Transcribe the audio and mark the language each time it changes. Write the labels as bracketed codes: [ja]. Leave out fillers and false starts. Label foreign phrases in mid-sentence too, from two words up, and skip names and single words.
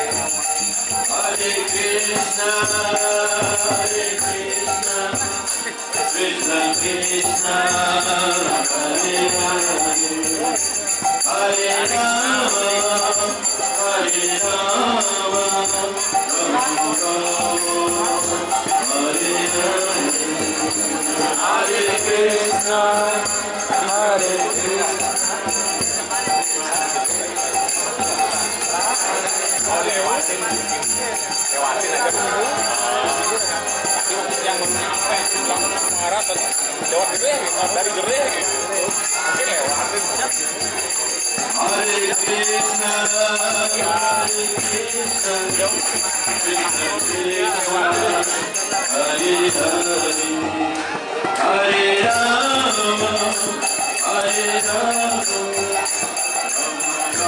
[id] Hare Krishna, Hare Krishna, Krishna Krishna, Hare Hare, Hare Rama, Hare Rama, Rama Rama, Hare Hare, Hare Krishna, Hare Krishna. Lewatin aja dulu. Yang apa yang marah lewat gereh gitu, dari gereh gitu. Mungkin lewatin. Hare Krishna, Hare Krishna, Krishna Krishna, Hare Hare, Hare Rama, Hare Rama, Rama